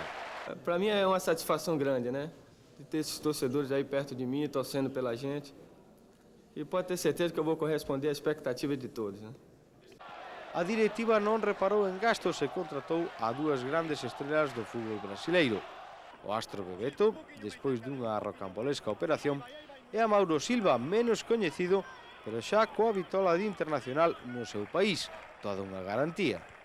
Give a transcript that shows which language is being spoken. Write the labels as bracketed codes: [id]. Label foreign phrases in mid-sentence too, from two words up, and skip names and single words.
[pt] Para mim é uma satisfação grande, né? De ter esses torcedores aí perto de mim, torcendo pela gente. E pode ter certeza que eu vou corresponder à expectativa de todos, né? [gl] A directiva non reparou en gastos e contratou a dúas grandes estrelas do fútbol brasileiro. O astro Bebeto, despois dunha rocambolesca operación, e a Mauro Silva, menos coñecido, pero xa coa vitola de internacional no seu país, toda unha garantía.